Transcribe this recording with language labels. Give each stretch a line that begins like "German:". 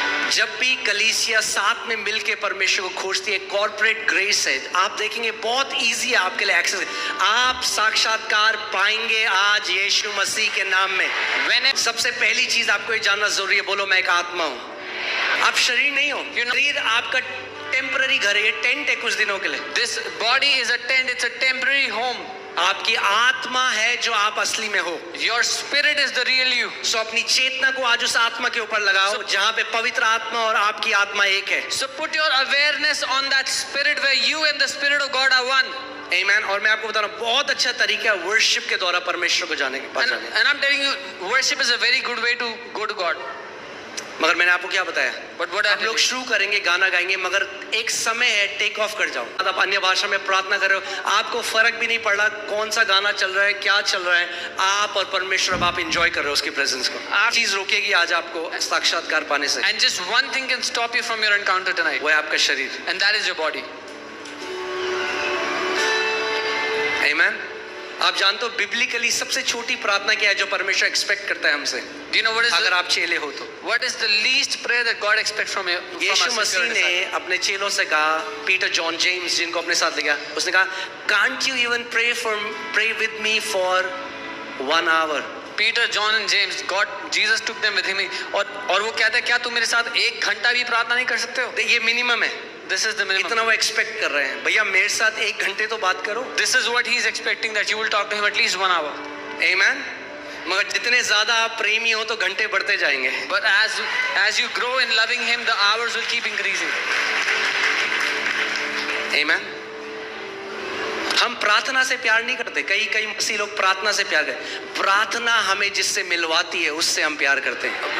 Hindi: जब भी कलीसिया साथ में मिलके परमेश्वर को खोजती है, कॉर्पोरेट ग्रेस है, आप देखेंगे बहुत इजी है आपके लिए एक्सेस। आप साक्षात्कार पाएंगे आज यीशु मसीह के नाम में।
English: When
Hindi: सबसे पहली चीज आपको ये जानना जरूरी है, बोलो मैं एक आत्मा हूँ। आप शरीर नहीं हो। शरीर आपका टेम्पररी घर है, ये टेंट है कुछ दिनों के लिए।
English: this body is a tent, it's a temporary home.
Hindi: आपकी आत्मा है जो आप असली में हो।
English: Your spirit is the real you.
Hindi: सो अपनी चेतना को आज उस आत्मा के ऊपर लगाओ जहां पे पवित्र आत्मा और आपकी आत्मा एक है।
English: So put your awareness on that spirit where you and the spirit of God are one.
Hindi: आमीन। और मैं आपको बता रहा हूं बहुत अच्छा तरीका है वर्शिप के द्वारा परमेश्वर को जाने के पास जाने।
English: And I'm telling you, worship is a very good way to go to God.
Hindi: मगर मैंने आपको क्या बताया,
English: But what
Hindi: आप लोग शुरू करेंगे गाना गाएंगे मगर एक समय है टेक ऑफ कर जाओ। आप अन्य भाषा में प्रार्थना कर रहे हो, आपको फर्क भी नहीं पड़ रहा कौन सा गाना चल रहा है क्या चल रहा है, आप और परमेश्वर अब आप एंजॉय कर रहे हो उसकी प्रेजेंस को। आप चीज रोकेगी आज आपको साक्षात्कार पाने से,
English: And just one thing can stop you from your encounter tonight,
Hindi: वो है आपका शरीर।
English: and that is your body.
Hindi: आमीन। आप जानते हो बिब्लिकली सबसे छोटी प्रार्थना क्या है जो परमेश्वर एक्सपेक्ट करता है हमसे,
English: Do you know what is
Hindi: अगर आप चेले हो तो?
English: what is the least prayer that God expects from you?
Hindi: यीशु मसीह ने अपने चेलों से कहा, पीटर जॉन जेम्स जिनको अपने साथ ले गया, उसने कहा
English: Can't you even pray with me for 1 hour? Peter, John and James, Jesus took them with him.
Hindi: और वो कहता है क्या तुम मेरे साथ 1 घंटा भी प्रार्थना नहीं कर सकते हो? ये मिनिमम है,
English: This is the minimum.
Hindi: इतना वो एक्सपेक्ट कर रहे हैं, भैया मेरे साथ 1 घंटे तो बात करो।
English: This is what he is expecting, that you will talk to him at least 1 hour.
Hindi: आमीन। मगर जितने ज्यादा आप प्रेमी हो तो घंटे बढ़ते जाएंगे।
English: But as you grow in loving him, the hours will keep increasing.
Hindi: आमीन। हम प्रार्थना से प्यार नहीं करते, कई मसीह लोग प्रार्थना से प्यार करते, प्रार्थना हमें जिससे मिलवाती है उससे हम प्यार करते हैं।